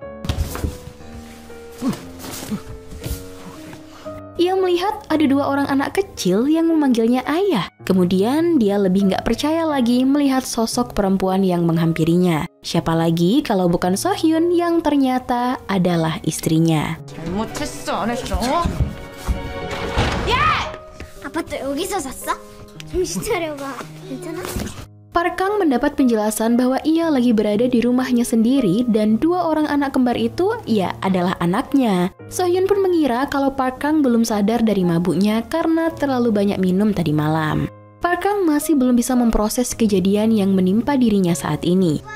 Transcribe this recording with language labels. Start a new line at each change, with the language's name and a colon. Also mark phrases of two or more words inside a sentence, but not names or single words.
Indonesian: Ia melihat ada dua orang anak kecil yang memanggilnya ayah. Kemudian dia lebih nggak percaya lagi melihat sosok perempuan yang menghampirinya. Siapa lagi kalau bukan So Hyun yang ternyata adalah istrinya.
Korean: 잘못했어, 안 했어? 아파트 여기서 샀어? 정신 차려봐. 괜찮아?
Indonesian: Park Kang mendapat penjelasan bahwa ia lagi berada di rumahnya sendiri dan dua orang anak kembar itu ya adalah anaknya. So Hyun pun mengira kalau Park Kang belum sadar dari mabuknya karena terlalu banyak minum tadi malam. Park Kang masih belum bisa memproses kejadian yang menimpa dirinya saat ini.